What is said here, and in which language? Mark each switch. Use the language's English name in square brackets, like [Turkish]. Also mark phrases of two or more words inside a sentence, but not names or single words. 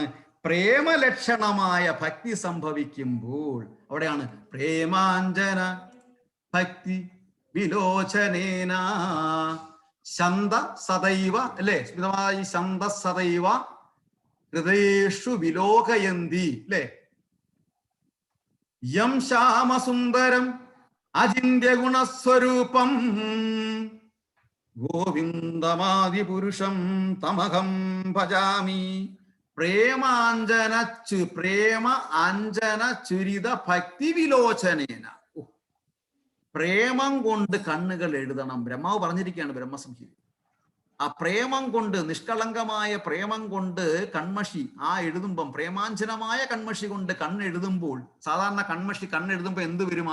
[Malayalam] പ്രേമലക്ഷണമായ ഭക്തി സംഭവിക്കുമ്പോൾ അവിടെയാണ് [Sanskrit] പ്രേമാഞ്ജന ഭക്തി വിലോചനേന ശന്ത സദൈവ, [Malayalam] അല്ലേ? [Sanskrit] സ്മിതമായി ശന്ത സദൈവ ഹൃദയേഷു വിലോകയന്തി, അല്ലേ? യം ശ്യാമസുന്ദരം അചിന്യ ഗുണസ്വരൂപം ഗോവിന്ദമാദി പുരുഷം തമഹം ഭജാമി. പ്രേമ അഞ്ജന ചുരിത ഭക്തി വിലോചനേന. [Malayalam] പ്രേമം കൊണ്ട് കണ്ണുകൾ എഴുതണം. ബ്രഹ്മാവ് പറഞ്ഞിരിക്കുകയാണ് ബ്രഹ്മസംഹിത. ആ പ്രേമം കൊണ്ട്, നിഷ്കളങ്കമായ പ്രേമം കൊണ്ട് കൺമഷി എഴുതുമ്പം, പ്രേമാഞ്ജനമായ കൺമഷി കൊണ്ട് കണ്ണെഴുതുമ്പോൾ, സാധാരണ കണ്ണെഴുതുമ്പോൾ എന്ത് വരും?